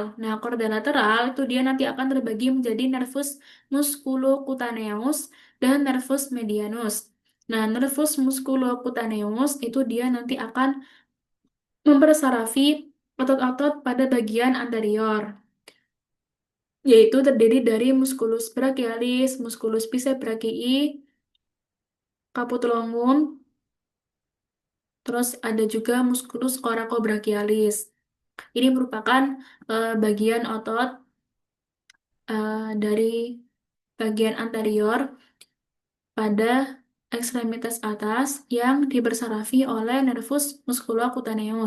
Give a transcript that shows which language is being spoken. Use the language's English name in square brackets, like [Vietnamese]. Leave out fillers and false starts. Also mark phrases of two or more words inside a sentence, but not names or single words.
[Indonesian] Nah, korda lateral itu dia nanti akan terbagi menjadi [Latin] nervus musculocutaneus [Indonesian] dan [Latin] nervus medianus. [Indonesian] Nah, [Latin] nervus musculocutaneus [Indonesian] itu dia nanti akan mempersarafi otot-otot pada bagian anterior, yaitu terdiri dari [Latin] musculus brachialis, musculus bicebrachii, [Indonesian] capitulum, terus ada juga [Latin] musculus coracobrachialis. [Indonesian] Ini merupakan bagian otot dari bagian anterior pada ekstremitas atas yang dibersarafi oleh [Latin] nervus musculocutaneus.